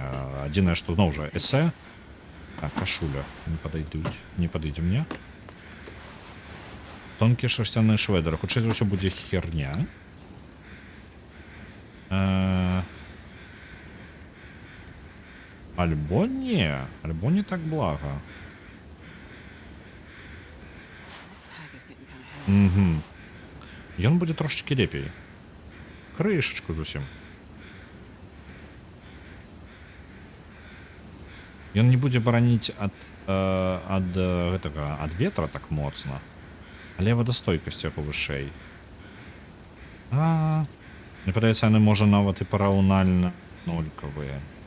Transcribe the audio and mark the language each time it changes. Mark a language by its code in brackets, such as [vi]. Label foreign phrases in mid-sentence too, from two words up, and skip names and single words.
[be] Адзінае, што зноў жа эсэ. Так, кашуля. Не падойдуць. Не падыдзе мне. Тонкі шерсцяны шведер. Хутчэй за ўсё будзе херня. Альбо не так блага. [en] This pack is getting kind of heavy. [be] Ён будзе трошечки лепей. Крышечку зусім. Ён не будзе бараніць ад гэтага, ад ветра так моцна. Але вадастойкасць яго вышэй. Мне падаецца, яны можа нават і параўнальна нолькавыя.